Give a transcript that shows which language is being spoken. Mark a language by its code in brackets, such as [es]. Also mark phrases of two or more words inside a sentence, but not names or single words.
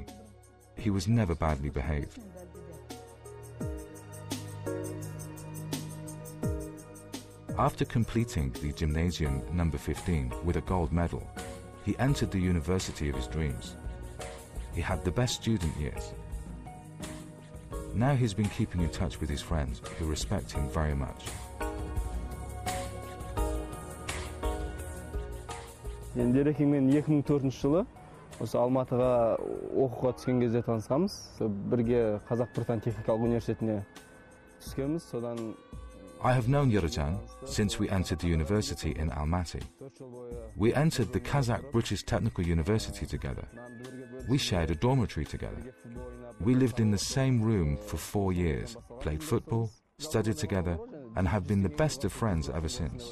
[en] He was never badly behaved. After completing the gymnasium number 15 with a gold medal, he entered the university of his dreams. He had the best student years. Now he's been keeping in touch with his friends who respect him very much. [kk] Мен 2004 жылы осы Алматыға оқуға түскен кезде танысқанбыз. Бірге Қазақ-Британ техникалық университетіне түскенбіз. Содан [en] I have known Yerzhan since we entered the university in Almaty. We entered the Kazakh British Technical University together. We shared a dormitory together. We lived in the same room for 4 years, played football, studied together, and have been the best of friends ever since.